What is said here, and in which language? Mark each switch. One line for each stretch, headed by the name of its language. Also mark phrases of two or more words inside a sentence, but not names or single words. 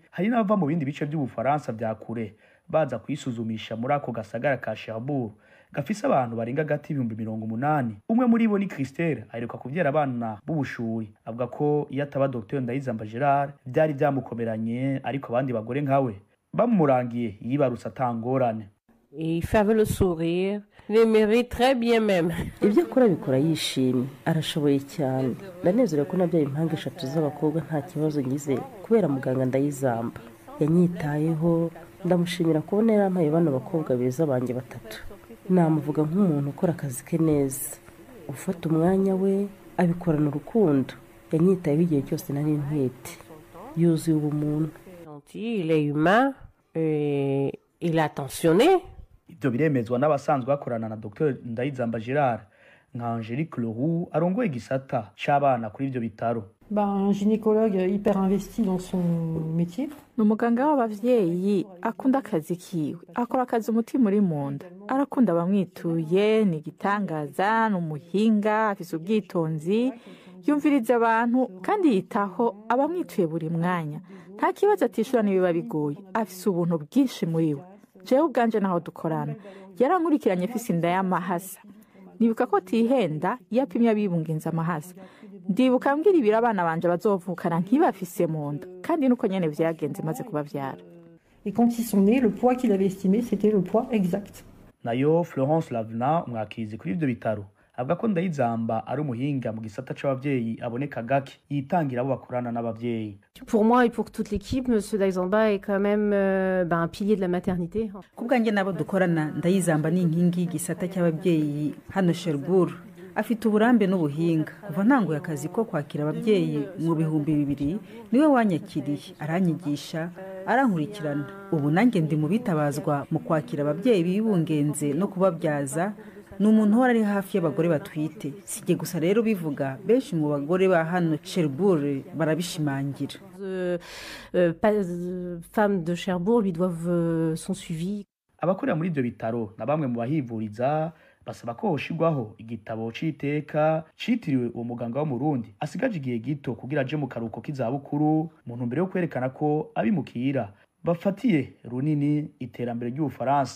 Rundi: Hari n'abava mu bindi bice by'Ubufaransa bya kure baza kwisuzumisha muri ako gasagara ka Cherbourg gafise abantu barenga gati 80,000. Umwe muri bo ni Christelle aheruka kuvyara abana b'ubushuri. Avuga ko iyo ataba Dr Ndayizamba Gerard byari byamukomeranye, ariko abandi bagore nkawe bamurangiye yibarutse atangorane.
French: Il fait avec le sourire, il mérite très bien même.
Rundi: Ibyo akora bikora yishimye, arashoboye cyane. Ndanezerewe ko nabyaye impanga 3 z'abakobwa nta kibazo ngize kubera muganga Ndayizamba. Yanyitayeho, ndamushimira kubona yarampaye bano bakobwa beza banjye 3. Namuvuga nk'umuntu ukora akazi ke neza, ufata umwanya we abikorana urukundo. Yanyitayeho igihe cyose nari ntwite, yuzuye ubumuntu.
French: Il est humain, il est attentionné.
Rundi: Ibyo biremezwa n'abasanzwe bakorana na Dr Ndayizamba Gerard nka Angélique Leroux arongoye igisata c'abana kuri ibyo bitaro.
French: Un gynécologue hyper investi dans son métier.
Rundi: Ni umuganga w'abavyeyi akunda akazi kiwe, akora akazi umutima uri munda, arakunda abamwituye, ni igitangaza, ni umuhinga, afise ubwitonzi, yumviriza abantu kandi yitaho abamwituye buri mwanya. Nta kibazo atishura nibiba bigoye, afise ubuntu bwinshi muri we. Jewe ubwanje naho dukorana yarankurikiranye afise inda y'amahasa. Nibuka ko tihenda yapimye abibungenza amahasa. Ndibuka mbwira ibiro abana banje bazovukana nkibafise mu nda, kandi nuko nyene vyagenze maze kubavyara.
French: Et quand ils sont nés, le poids qu'il avait estimé, c'était le poids exact.
Rundi: Nayo Florence Lavna umwakizi kuri ibyo bitaro avuga ko Ndayizamba ari umuhinga mu gisata c'abavyeyi aboneka gake yitangira abo bakorana n'abavyeyi.
French: Pour moi et pour toute l'équipe, Monsieur Ndayizamba est quand même un pilier de la maternité.
Rundi: Kubwanjye nabo dukorana Ndayizamba ni inkingi y'igisata cy'abavyeyi hano Cherbourg. Afite uburambe n'ubuhinga kuva ntanguye akazi ko kwakira abavyeyi mu 2000 niwe wanyakiriye, aranyigisha, arankurikirana. Ubu nanjye ndi mu bitabazwa mu kwakira abavyeyi bibungenze no kubabyaza. Ni umuntu uhora ari hafi y'abagore batwite. Sije gusa rero bivuga, benshi mu bagore ba hano Cherbourg barabishimangira.
French: Femmes de Cherbourg lui doivent son suivi.
Rundi: Abakorera muri ibyo bitaro na bamwe mu bahivuriza basaba ko hoshigwaho igitabo c'iteka citiriwe uwo muganga wo mu Burundi asigaje igihe gito kugira aje mu karuko k'izabukuru mu ntumbero yo kwerekana ko abimukira bafatiye runini iterambere ry'Ubufaransa.